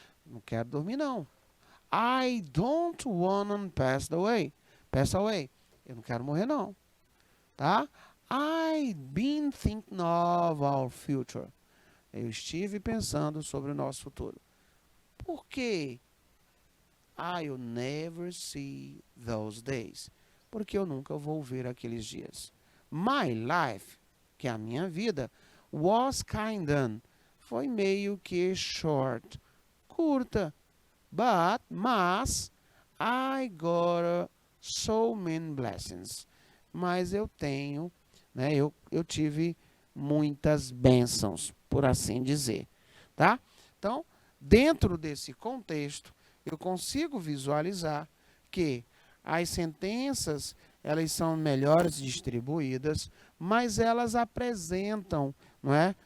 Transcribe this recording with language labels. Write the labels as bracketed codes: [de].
[pt] Não quero dormir não. [en] I don't wanna pass away. Pass away. [pt] Eu não quero morrer não, tá? [en] I've been thinking of our future. [pt] Eu estive pensando sobre o nosso futuro. Por quê? [en] I'll never see those days. [pt] Porque eu nunca vou ver aqueles dias. [en] My life, [pt] que é a minha vida, [en] was kinda, [pt] foi meio que short, curta. [en] Mas, I got so many blessings. [pt] Mas eu tenho, né, eu tive muitas bênçãos, por assim dizer, tá? Então, dentro desse contexto, eu consigo visualizar que as sentenças, elas são melhores distribuídas, mas elas apresentam não é?